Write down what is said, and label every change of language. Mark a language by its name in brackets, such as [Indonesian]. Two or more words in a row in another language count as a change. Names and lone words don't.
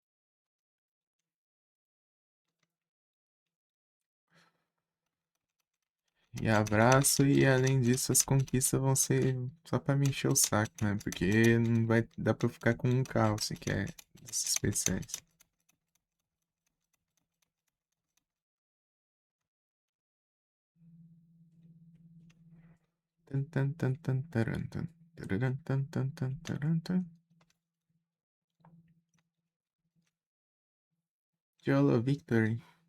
[Portuguese] E abraço, e além disso, as conquistas vão ser só pra me encher o saco, né? Porque não vai dar pra eu ficar com um carro se quer esses especiais. Tan, tan, tan, tan, taran, tan. Tararan, tan, tan, tan, taran, tan. [English] YOLO Victory.